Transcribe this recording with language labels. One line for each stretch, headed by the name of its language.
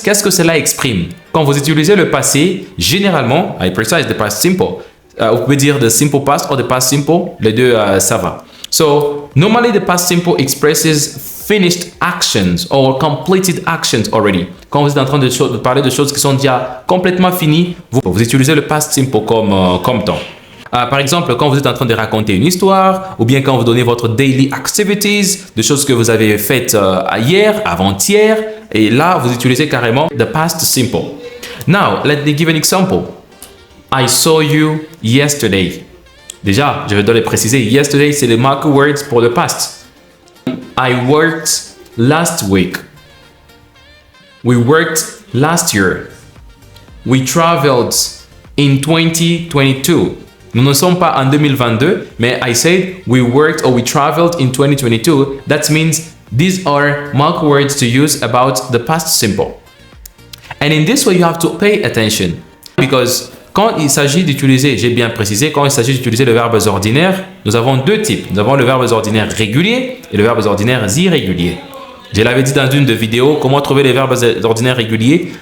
French: Qu'est-ce que cela exprime? Quand vous utilisez le passé, généralement,
English: I precise the past simple.
French: Vous pouvez dire
English: the simple past or the past simple.
French: Les deux, ça va.
English: So, normally the past simple expresses finished actions or completed actions already.
French: Quand vous êtes en train de parler de choses qui sont déjà complètement finies, vous utilisez le past simple comme temps. Par exemple, quand vous êtes en train de raconter une histoire, ou bien quand vous donnez votre
English: daily activities,
French: des choses que vous avez faites hier, avant-hier, et là, vous utilisez carrément
English: the past simple. Now, let me give an example. I saw you yesterday. Déjà, je vais devoir préciser, yesterday, c'est le marker words pour le past. I worked last week. We worked last year. We traveled in 2022.
French: Nous ne sommes pas en 2022, mais
English: I said we worked or we traveled in 2022. That means these are marker words to use about the past simple. And in this way, you have to pay attention because
French: quand il s'agit d'utiliser, j'ai bien précisé, quand il s'agit d'utiliser le verbe ordinaire, nous avons deux types. Nous avons le verbe ordinaire régulier et le verbe ordinaire irrégulier. Je l'avais dit dans une de vidéos, comment trouver les verbes ordinaires réguliers.